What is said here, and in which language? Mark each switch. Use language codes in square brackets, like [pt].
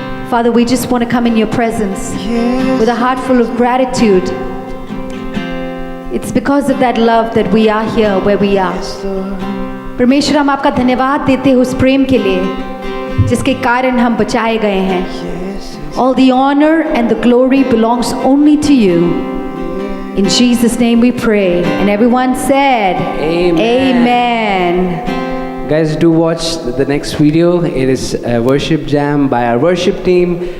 [en] Father, we just want to come in your presence with a heart full of gratitude. It's because of that love that we are here where we are. [hi] परमेश्वर, हम आपका धन्यवाद देते हैं उस प्रेम के लिए जिसके कारण हम बचाए गए हैं. [en] All the honor and the glory belongs only to you. In Jesus' name we pray. And everyone said, Amen. Guys, do watch the next video. It is a worship jam by our worship team.